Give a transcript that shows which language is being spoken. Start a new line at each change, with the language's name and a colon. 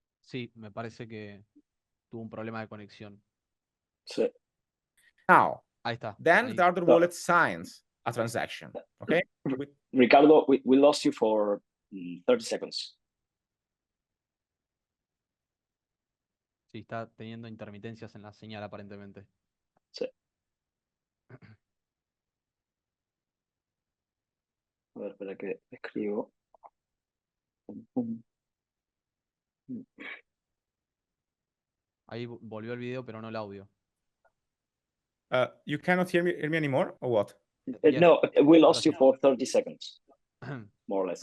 Spanish: Sí, me parece que tuvo un problema de conexión. Sí. Ahí está.
English: Then
Spanish: Ahí.
English: the hardware wallet signs a transaction, okay? Ricardo, we lost you for 30 seconds.
Spanish: Sí, está teniendo intermitencias en la señal aparentemente. Sí. A ver, espera que escribo. Ahí volvió el video, pero no el audio.
English: You cannot hear me anymore, or what? Yes. No, we lost you for 30 seconds, more or less.